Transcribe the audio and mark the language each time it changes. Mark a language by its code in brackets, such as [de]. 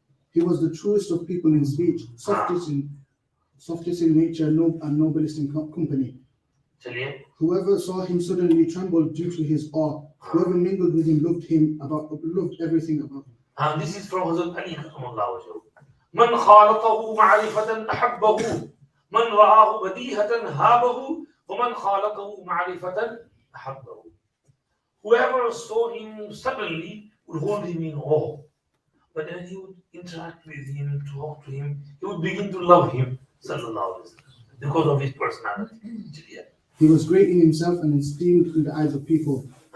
[en] He was the truest of people in speech, softest in nature, and noblest in company. Whoever saw him suddenly trembled due to his awe. Whoever mingled with him loved everything about him. And this is from Hazrat Ali. [ar] من خالطه معرفة أحبه من رآه بديهة هابه ومن خالطه معرفة أحبه. [en] Whoever saw him suddenly would hold him in awe. But when he would interact with him, talk to him, he would begin to love him, because of his personality. He was great in himself and esteemed in the eyes of people.